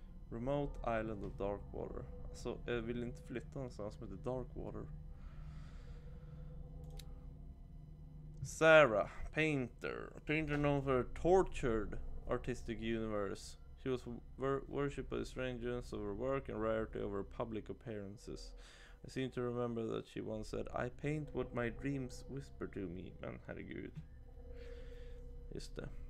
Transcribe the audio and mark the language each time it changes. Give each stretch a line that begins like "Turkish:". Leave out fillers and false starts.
English: Remote Island of Darkwater.
Swedish: Alltså, jag vill inte flytta någonstans som heter Darkwater.
English: Sarah, painter. A painter known for a tortured artistic universe. She was worshipped by strangers over work and rarity over public appearances. I seem to remember that she once said, I paint what my dreams whisper to me.
Swedish: Men herregud. Just det.